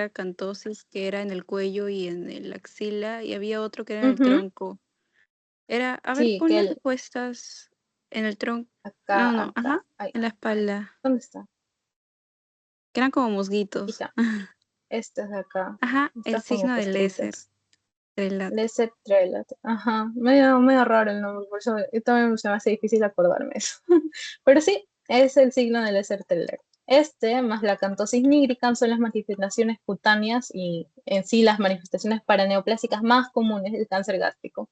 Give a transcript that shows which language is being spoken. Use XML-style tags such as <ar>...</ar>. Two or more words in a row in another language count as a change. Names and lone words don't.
<es>era cantosis, que era en el cuello y en el axila, y había otro que era en el Ujú, tronco. A ver, sí, pon que las el, respuestas en el tronco. acá, No, no, acá. ajá, Ay, en la espalda. ¿dónde está? que eran como musguitos. Quizá. Estas de acá, Ajá, el estas como signo de Lesser. costritas. Trelat. Lesser Trelat. Ajá, medio raro el nombre, por eso también se me hace difícil acordarme eso. Pero sí, es el signo del Lesser Trelat. Este, más la cantosis nigricans, son las manifestaciones cutáneas y en sí las manifestaciones paraneoplásicas más comunes del cáncer gástrico.</es>